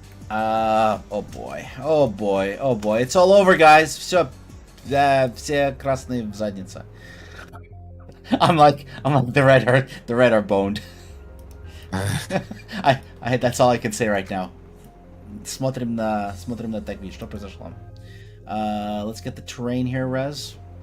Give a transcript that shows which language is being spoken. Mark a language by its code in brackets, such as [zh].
[en] Oh boy. Oh boy. Oh boy. It's all over, guys. [ru] Все красные в заднице. [en] I'm like the red are boned. I that's all I can say right now. [ru] Смотрим на так вид, что произошло. [en] Let's get the terrain here, Rez.